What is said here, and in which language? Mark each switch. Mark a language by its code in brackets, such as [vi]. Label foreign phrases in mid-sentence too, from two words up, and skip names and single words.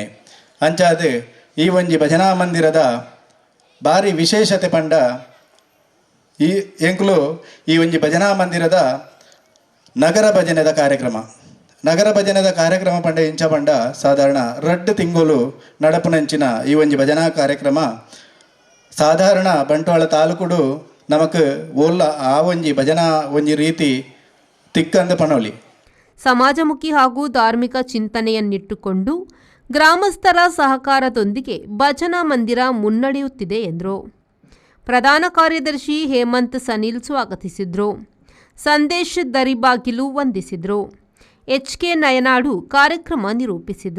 [tcy] ಅಂಚಾದ ಈ ಒಂಜಿ ಭಜನಾ ಮಂದಿರದ ಭಾರಿ ವಿಶೇಷತೆ ಪಂಡ ಈ ಎಂಕ್ಲು ಈ ಒಂಜಿ ಭಜನಾ ಮಂದಿರದ ನಗರ ಭಜನೆದ ಕಾರ್ಯಕ್ರಮ ಪಂಡ ಇಂಚ ಪಂಡ ಸಾಧಾರಣ 2 ತಿಂಗಳು ನಡಪುನಂಚಿನ ಈ ಒಂಜಿ ಭಜನಾ ಕಾರ್ಯಕ್ರಮ ಸಾಧಾರಣ ಬಂಟ್ವಾಳ ತಾಲೂಕುಡು ನಮಕ್ ಓಲ್ಲ ಆ ಒಂಜಿ ಭಜನಾ ಒಂಜಿ ರೀತಿ ತಿಕ್ಕಂದು ಪನೋಲಿ. [kn] ಸಮಾಜಮುಖಿ ಹಾಗೂ ಧಾರ್ಮಿಕ ಚಿಂತನೆಯನ್ನಿಟ್ಟುಕೊಂಡು ಗ್ರಾಮಸ್ಥರ ಸಹಕಾರದೊಂದಿಗೆ ಭಜನಾ ಮಂದಿರ ಮುನ್ನಡೆಯುತ್ತಿದೆ ಎಂದರು. ಪ್ರಧಾನ ಕಾರ್ಯದರ್ಶಿ ಹೇಮಂತ್ ಸನಿಲ್ ಸ್ವಾಗತಿಸಿದರು. ಸಂದೇಶ್ ದರಿಬಾಗಿಲು ವಂದಿಸಿದರು. HK ನಯನಾಡು ಕಾರ್ಯಕ್ರಮ ನಿರೂಪಿಸಿದರು.